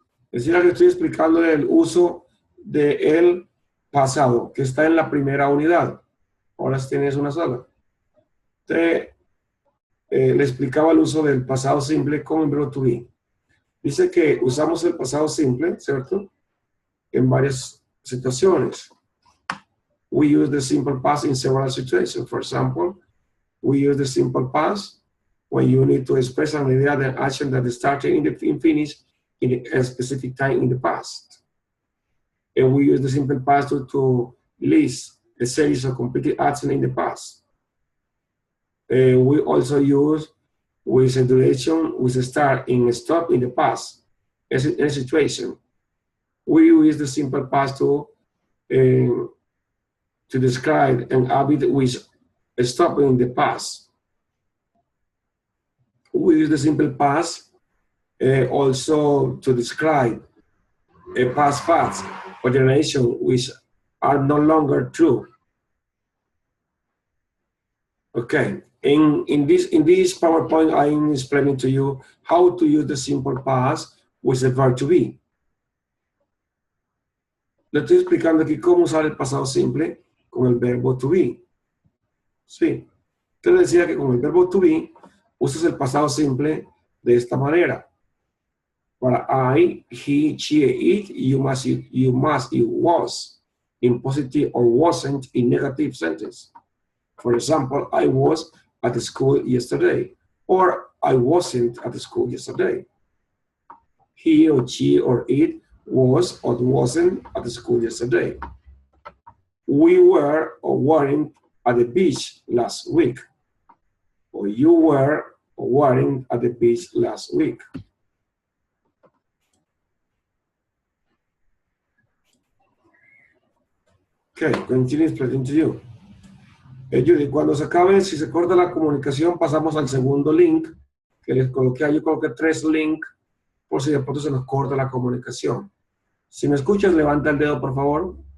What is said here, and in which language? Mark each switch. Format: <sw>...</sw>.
<es>Decía que estoy explicándole el uso del pasado, que está en la primera unidad. Ahora tienes una sola. Le explicaba el uso del pasado simple con el verbo to be. Dice que usamos el pasado simple, ¿cierto? En varias situaciones.</es> <en>We use the simple past in several situations. For example, we use the simple past when you need to express an idea, the action that started in finished in a specific time in the past. And we use the simple past to list a series of completed actions in the past. We also use with a duration, with a start and a stop in the past, as in a situation. We use the simple past to describe an habit with a stop in the past. We use the simple past also to describe a past facts or generation which are no longer true. Okay, in this PowerPoint, I'm explaining to you how to use the simple past with the verb to be.</en> <es>Le estoy explicando aquí cómo usar el pasado simple con el verbo to be. Sí, te decía que con el verbo to be usas el pasado simple de esta manera.</es> <en>Para I, he, she, it, you must, it was in positive or wasn't in negative sentence. For example, I was at the school yesterday, or I wasn't at the school yesterday. He or she or it was or wasn't at the school yesterday. We were or weren't at the beach last week, or you were or weren't at the beach last week. Okay, continue explaining to you.</en> <es>Judy, cuando se acabe, si se corta la comunicación, pasamos al segundo link que les coloqué. Yo coloqué 3 links por si de pronto se nos corta la comunicación. Si me escuchas, levanta el dedo, por favor.</es>